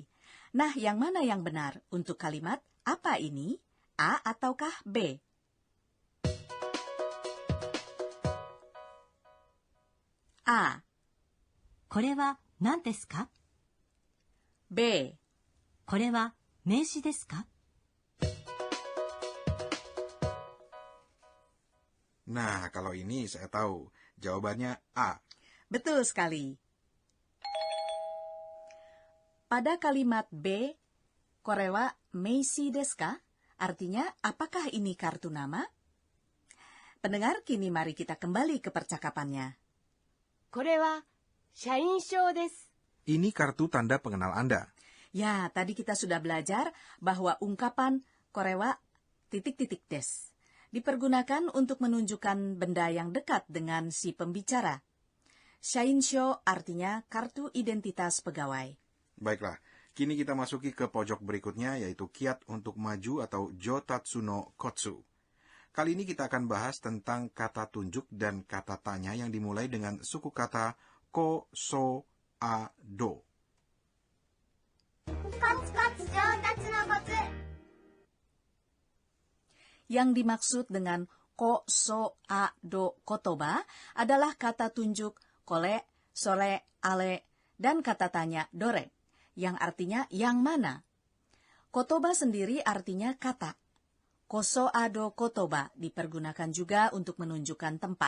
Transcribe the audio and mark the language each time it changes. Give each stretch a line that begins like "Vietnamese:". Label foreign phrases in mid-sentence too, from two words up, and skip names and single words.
Indonesian: Nah, yang mana yang benar untuk kalimat apa ini? A ataukah B? A.
Japanese: これは何ですか?
Indonesian: B.
Japanese: これは名詞ですか?
Indonesian: Nah, kalau ini saya tahu. Jawabannya A. Betul sekali. Pada kalimat B,
Japanese: これは名刺ですか?
Indonesian: Artinya, apakah ini kartu nama? Pendengar, kini mari kita kembali ke percakapannya.
Japanese: これは社員証です。
Indonesian: Ini kartu tanda pengenal Anda. Ya, tadi kita sudah belajar bahwa ungkapan korewa titik-titik des dipergunakan untuk menunjukkan benda yang dekat dengan si pembicara. Shainsho artinya kartu identitas pegawai. Baiklah, kini kita masuki ke pojok berikutnya, yaitu kiat untuk maju atau
Japanese: 上達のコツ.
Indonesian: Kali ini kita akan bahas tentang kata tunjuk dan kata tanya yang dimulai dengan suku kata ko, so, a, do.
Japanese: コツコツ上達のコツ
Indonesian: Yang dimaksud dengan ko, so, a, do, kotoba adalah kata tunjuk
Japanese: これ、それ、あれ,
Indonesian: dan kata tanya dore, yang artinya yang mana. Kotoba sendiri artinya kata.
Japanese: こそあど言葉
Indonesian: dipergunakan juga untuk menunjukkan tempat.